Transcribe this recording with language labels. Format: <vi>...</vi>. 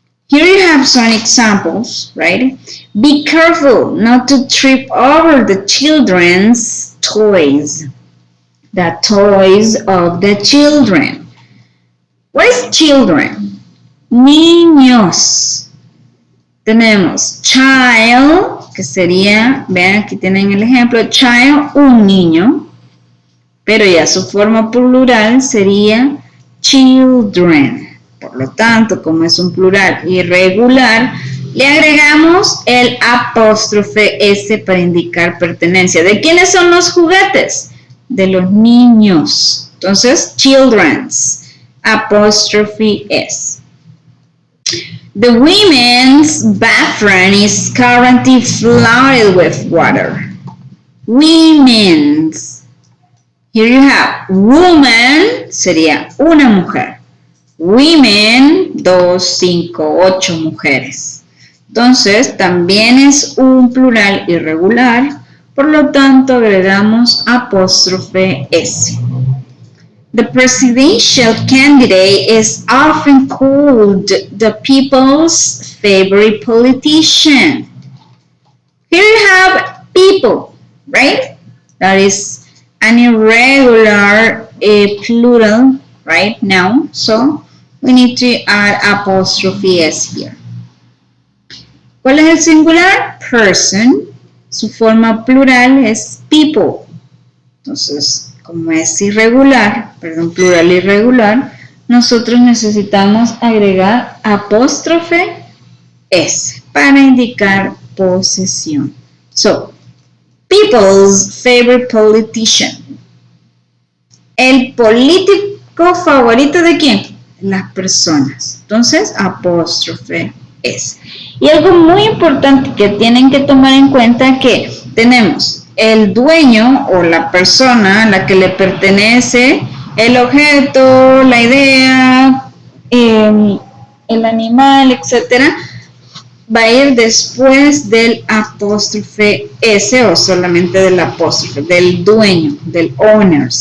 <en>Here you have some examples, right? Be careful not to trip over the children's toys. The toys of the children. What is children?</en> <es>Niños. Tenemos child, que sería, vean aquí tienen el ejemplo, child, un niño, pero ya su forma plural sería children. Por lo tanto, como es un plural irregular, le agregamos el apóstrofe S para indicar pertenencia. ¿De quiénes son los juguetes? De los niños. Entonces, children's, apóstrofe S.</es> <en>The women's bathroom is currently flooded with water. Women's. Here you have woman,</en> <es>sería una mujer. Women, 2, 5, 8 mujeres. Entonces, también es un plural irregular, por lo tanto agregamos apóstrofe S.</es> <en>The presidential candidate is often called the people's favorite politician. Here you have people, right? That is an irregular plural, right, now. So we need to add apostrophe S here.</en> <es>¿Cuál es el singular? Person. Su forma plural es people. Entonces, como es irregular, perdón, plural irregular, nosotros necesitamos agregar apóstrofe S para indicar posesión.</es> <en>So, people's favorite politician.</en> <es>El político favorito de quién? Las personas. Entonces, apóstrofe S. Y algo muy importante que tienen que tomar en cuenta es que tenemos el dueño o la persona a la que le pertenece el objeto, la idea, el animal, etcétera, va a ir después del apóstrofe S o solamente del apóstrofe, del dueño, del owner.</es>